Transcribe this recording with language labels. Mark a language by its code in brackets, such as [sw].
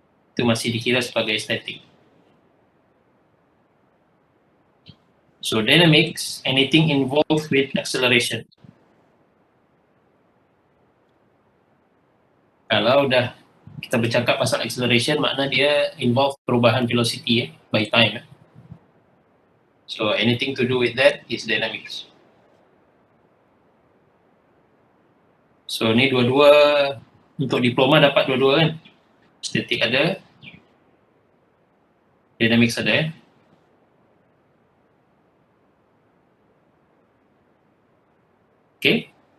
[ms] Itu masih dikira sebagai static. [en] So dynamics, anything involved with acceleration. [ms] Kalau dah kita bercakap pasal acceleration, makna dia involve perubahan [en] velocity by time. So anything to do with that is dynamics. [ms] So ni dua-dua untuk diploma dapat dua-dua kan. Static ada, dynamics ada Okay.